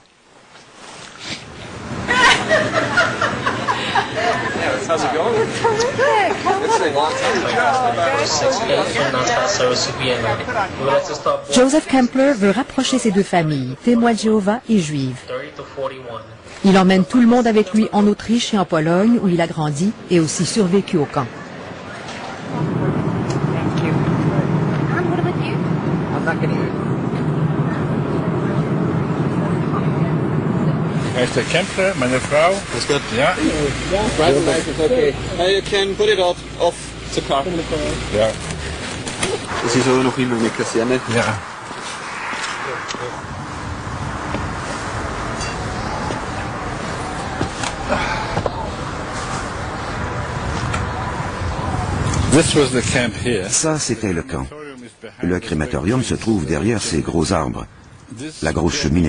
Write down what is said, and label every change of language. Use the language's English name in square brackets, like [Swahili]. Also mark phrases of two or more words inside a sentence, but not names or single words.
[French] Joseph Kempler veut rapprocher ces deux familles, témoins de Jéhovah et juives. Il emmène tout le monde avec lui en Autriche et en Pologne, où il a grandi et aussi survécu au camp. [English] Mr. [German] Kempler, meine Frau. Ist gut. Ja. [English] Driving license, okay. You can put it off the car. [German] Ja. Es ist auch noch immer eine Kaserne. Ja. [French] Ça, c'était le camp. Le crématorium se trouve derrière ces gros arbres, la grosse cheminée.